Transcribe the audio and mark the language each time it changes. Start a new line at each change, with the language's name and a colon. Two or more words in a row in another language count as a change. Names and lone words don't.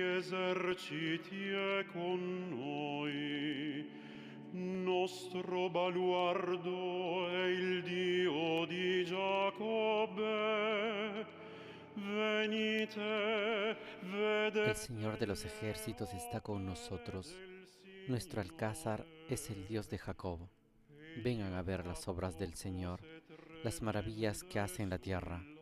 Italian: eserciti è con noi, nostro baluardo è il Dio di Giacobbe. Venite,
Spanish: El Señor de los ejércitos está con nosotros. Nuestro alcázar es el Dios de Jacob. Vengan a ver las obras del Señor, las maravillas que hace en la tierra.